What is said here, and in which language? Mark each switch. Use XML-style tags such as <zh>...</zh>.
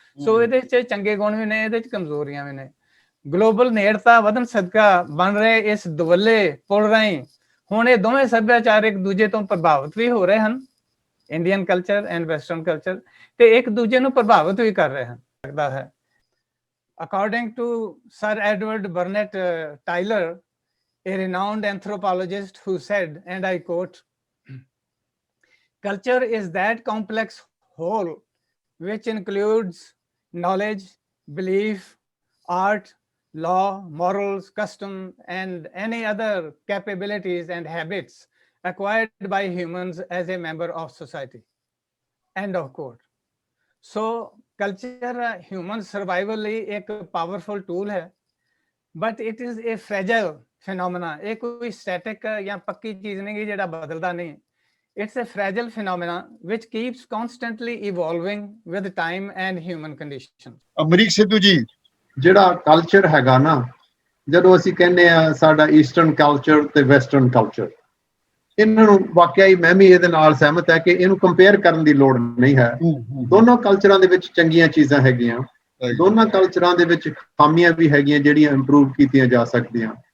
<pa>ਸੋ ਇਹਦੇ 'ਚ ਚੰਗੇ ਗੁਣ ਵੀ ਨੇ, ਇਹਦੇ 'ਚ ਕਮਜ਼ੋਰੀਆਂ ਵੀ ਨੇ। ਗਲੋਬਲ ਨੇੜਤਾ ਵਧਣ ਸਦਕਾ ਬਣ ਰਹੇ ਇਸ ਦੁਵੱਲੇ ਪੁਲ ਰਾਹੀਂ ਹੁਣ ਇਹ ਦੋਵੇਂ ਸੱਭਿਆਚਾਰ ਇੱਕ ਦੂਜੇ ਤੋਂ ਪ੍ਰਭਾਵਿਤ ਵੀ ਹੋ ਰਹੇ ਹਨ,</pa> <en>Indian culture and western culture,</en> <pa>ਤੇ ਇੱਕ ਦੂਜੇ ਨੂੰ ਪ੍ਰਭਾਵਿਤ ਵੀ ਕਰ ਰਹੇ ਹਨ। ਲੱਗਦਾ ਹੈ</pa> <en>According to sir Edward Burnett Tylor, a renowned anthropologist, who said, and I quote, "Culture is that complex whole which includes knowledge, belief, art, law, morals, custom, and any other capabilities and habits acquired by humans as a member of society." End of quote. So culture human survival</en> <pa>ਲਈ ਇੱਕ</pa> <en>powerful tool</en> <pa>ਹੈ,</pa> <en>but it is a fragile phenomena.</en> <pa>ਇਹ ਕੋਈ static ਜਾਂ ਪੱਕੀ ਚੀਜ਼ ਨਹੀਂ ਜਿਹੜਾ ਬਦਲਦਾ ਨਹੀਂ।</pa> <en>It's a fragile phenomena which keeps constantly evolving with time and human conditions.</en> <pa>Amrik Sidhu ji, ਜਿਹੜਾ ਕਲਚਰ ਹੈਗਾ ਨਾ, ਜਦੋਂ ਅਸੀਂ ਕਹਿੰਦੇ ਆ ਸਾਡਾ ਈਸਟਰਨ ਕਲਚਰ ਤੇ ਵੈਸਟਰਨ ਕਲਚਰ, ਇਹਨਾਂ ਨੂੰ ਵਾਕਿਆ ਹੀ ਮੈਂ ਵੀ ਇਹਦੇ ਨਾਲ ਸਹਿਮਤ ਹੈ ਕਿ ਇਹਨੂੰ ਕੰਪੇਅਰ ਕਰਨ ਦੀ ਲੋੜ ਨਹੀਂ ਹੈ। ਦੋਨੋਂ ਕਲਚਰਾਂ ਦੇ ਵਿੱਚ ਚੰਗੀਆਂ ਚੀਜ਼ਾਂ ਹੈਗੀਆਂ, ਦੋਨਾਂ ਕਲਚਰਾਂ ਦੇ ਵਿੱਚ ਖਾਮੀਆਂ ਵੀ ਹੈਗੀਆਂ ਜਿਹੜੀਆਂ ਇੰਪਰੂਵ ਕੀਤੀਆਂ ਜਾ ਸਕਦੀਆਂ।</pa>